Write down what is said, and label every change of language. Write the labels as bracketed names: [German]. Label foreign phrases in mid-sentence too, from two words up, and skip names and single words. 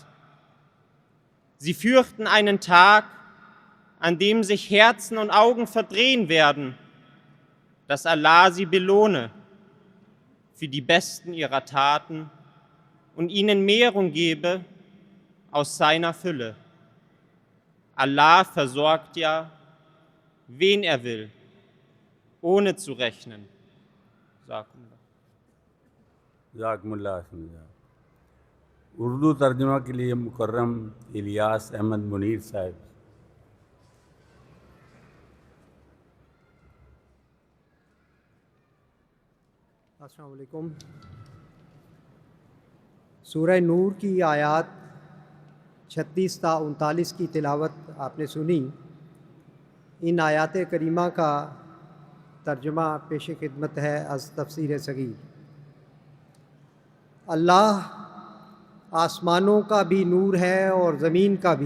[German] Sie fürchten einen Tag, an dem sich Herzen und Augen verdrehen werden, dass Allah sie belohne für die besten ihrer Taten und ihnen Mehrung gebe aus seiner Fülle. Allah versorgt ja, wen er will, ohne zu rechnen. [Urdu] جزاکم اللہ سمجھا. اردو ترجمہ کے لیے مکرم الیاس احمد منیر صاحب. السلام علیکم. سورہ نور کی آیت 36 تا 39 کی تلاوت آپ نے سنی. ان آیات کریمہ کا ترجمہ پیش خدمت ہے از تفسیر صغیر. اللہ آسمانوں کا بھی نور ہے اور زمین کا بھی.